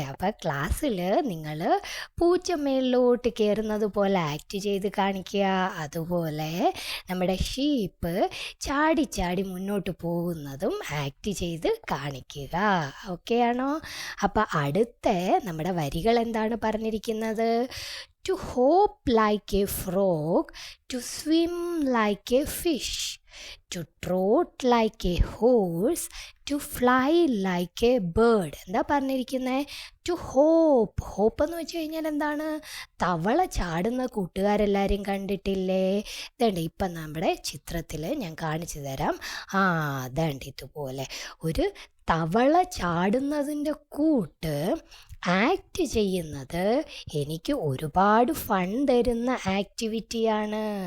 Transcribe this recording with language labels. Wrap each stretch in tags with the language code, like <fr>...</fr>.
<ml>അപ്പം ക്ലാസ്സിൽ നിങ്ങൾ പൂച്ച മേളിലോട്ട് കയറുന്നത് പോലെ ആക്ട് ചെയ്ത് കാണിക്കുക. അതുപോലെ നമ്മുടെ ഷീപ്പ് ചാടി ചാടി മുന്നോട്ട് പോകുന്നതും ആക്ട് ചെയ്ത് കാണിക്കുക. ഓക്കെ ആണോ? അപ്പം അടുത്ത നമ്മുടെ വരികൾ എന്താണ് പറഞ്ഞിരിക്കുന്നത്?</ml> <en>To hop like a frog, to swim like a fish, to trot like a horse, to fly like a bird.</en> <ml>എന്താ പറഞ്ഞിരിക്കുന്നത്?</ml> <en>to hope</en> <ml>എന്ന് വെച്ച് കഴിഞ്ഞാൽ എന്താണ്? തവള ചാടുന്ന കൂട്ടുകാരെല്ലാവരും കണ്ടിട്ടില്ലേ? ഇതുണ്ട് ഇപ്പം നമ്മുടെ ചിത്രത്തിൽ ഞാൻ കാണിച്ചു തരാം. അതുണ്ട് ഇതുപോലെ ഒരു തവള ചാടുന്നതിൻ്റെ കൂട്ട് ആക്ട് ചെയ്യുന്നത് എനിക്ക് ഒരുപാട് ഫൺ തരുന്ന ആക്ടിവിറ്റിയാണ്.</ml>